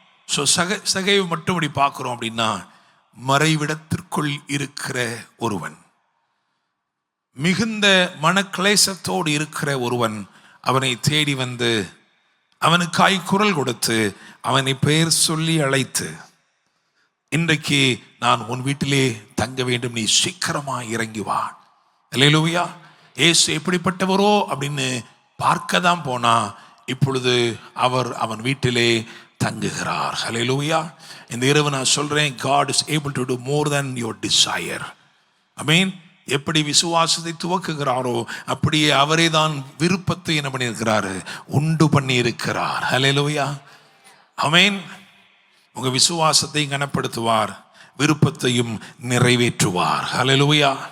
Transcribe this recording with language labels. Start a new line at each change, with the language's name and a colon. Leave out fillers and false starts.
Tamil: So சகைவு மட்டும் இப்படி பார்க்குறோம் அப்படின்னா, மறைவிடத்திற்குள் இருக்கிற ஒருவன், மிகுந்த மனக்லேசத்தோடு இருக்கிற ஒருவன் அவனை தேடி வந்து அவனுக்காய் குரல் கொடுத்து அவனை பெயர் சொல்லி அழைத்து, இன்றைக்கு நான் உன் வீட்டிலே தங்க வேண்டும், நீ சீக்கிரமாக இறங்கி வா. அல்லேலூயா. இயேசு எப்படிப்பட்டவரோ அப்படின்னு பார்க்க தான் போனா, இப்பொழுது அவர் அவன் வீட்டிலே தங்குகிறார். அல்லேலூயா. இந்த இரவு நான் சொல்றேன்,
English: God is able to do more than your desire.
Tamil: ஆமென். எப்படி விசுவாசத்தை துவக்குகிறாரோ அப்படியே அவரே தான் விருப்பத்தை என்ன பண்ணியிருக்கிறாரு, உண்டு பண்ணி இருக்கிறார். ஹல்லேலூயா. ஆமென். உங்க விசுவாசத்தை கனப்படுத்துவார், விருப்பத்தையும் நிறைவேற்றுவார். ஹல்லேலூயா.